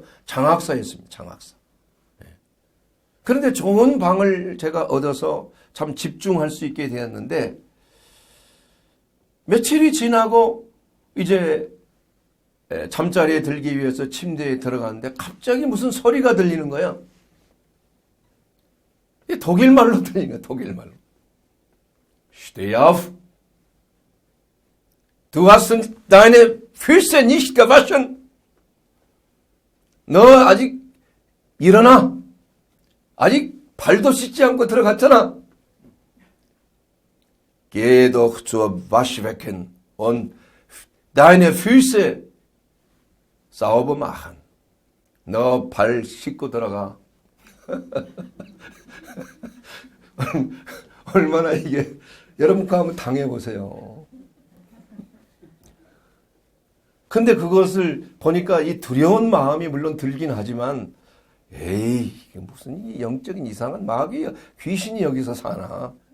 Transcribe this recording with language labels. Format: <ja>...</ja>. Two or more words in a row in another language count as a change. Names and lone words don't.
<ko>장학사였습니다, 장학사. 그런데 좋은 방을 제가 얻어서 참 집중할 수 있게 되었는데, 며칠이 지나고 이제 잠자리에 들기 위해서 침대에 들어갔는데 갑자기 무슨 소리가 들리는 거야. 독일말로 들리는 거야, 독일말로.</ko> <de>Steh auf. Du hast deine Füße nicht gewaschen.</de> <ko>너 아직 일어나. 아직 발도 씻지 않고 들어갔잖아.</ko> <de>Geh doch zur Waschbecken und deine Füße sauber machen.</de> <ko>너 발 씻고 들어가. 얼마나 이게, 여러분 그거 한번 당해보세요. 근데 그것을 보니까 이 두려운 마음이 물론 들긴 하지만, 에이, 이게 무슨 영적인 이상한 마귀, 귀신이 여기서 사나.</ko>